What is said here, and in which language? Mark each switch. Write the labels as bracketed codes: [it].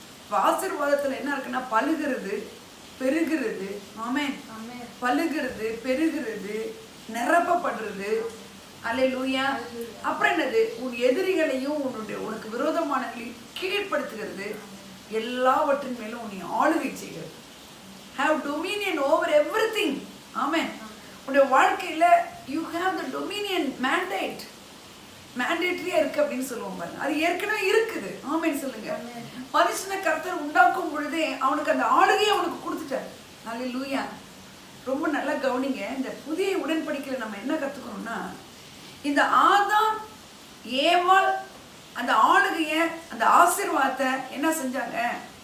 [ta] ஆசீர்வாதத்துல என்ன இருக்குன்னா பலுகிறது, பெருகிறது. ஆமென். பலுகிறது, பெருகிறது, நிரப்பப்படுறது. அல்லேலூயா. அப்புறம் என்னது? உன் எதிரிகளையும் உனக்கு விரோதமானவர்களையும் கீழ்ப்படுத்துகிறது, எல்லாவற்றின் மேலும் உன்னை ஆளுகை செய்கிறது. [en] Have dominion over everything. [ta] ஆமென். உன்னுடைய வாழ்க்கையில [en] you have the dominion mandate. [ta] மேண்டேட்டரியா இருக்கு அப்படின்னு சொல்லுவோம் பாருங்க. அது ஏற்கனவே இருக்குது. ஆமென் சொல்லுங்க. மனுஷனை கர்த்தர் உண்டாக்கும் பொழுதே அவனுக்கு அந்த ஆளுகையை அவனுக்கு கொடுத்துட்டார். அல்லேலூயா. ரொம்ப நல்லா கவனிங்க. இந்த புதிய உடன்படிக்கையில நம்ம என்ன கத்துக்கணும்னா, இந்த ஆதாம் ஏவாள் அந்த ஆளுகைய அந்த ஆசீர்வாதத்தை என்ன செஞ்சாங்க?